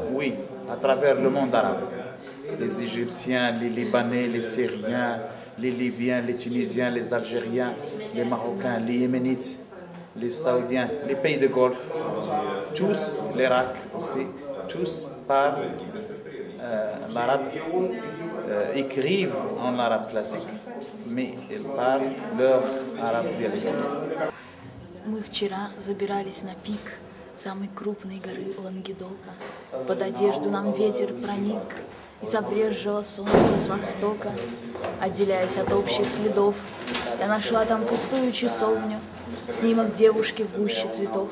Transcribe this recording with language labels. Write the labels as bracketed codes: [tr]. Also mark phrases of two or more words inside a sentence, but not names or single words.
[fr] Oui, à travers le monde arabe. Les Égyptiens, les Libanais, les Syriens, les Libyens, les Tunisiens, les Algériens, les Marocains, les Yéménites, les Saoudiens, les pays de Golfe, tous, l'Irak aussi, tous parlent l'arabe, écrivent en arabe classique, mais ils parlent leur arabe dialectal. [ru] Мы вчера забирались на пик самой крупной горы Лангедока. Под одежду нам ветер проник, и забрезжило солнце с востока. Отделяясь от общих следов, я нашла там пустую часовню, снимок девушки в гуще цветов.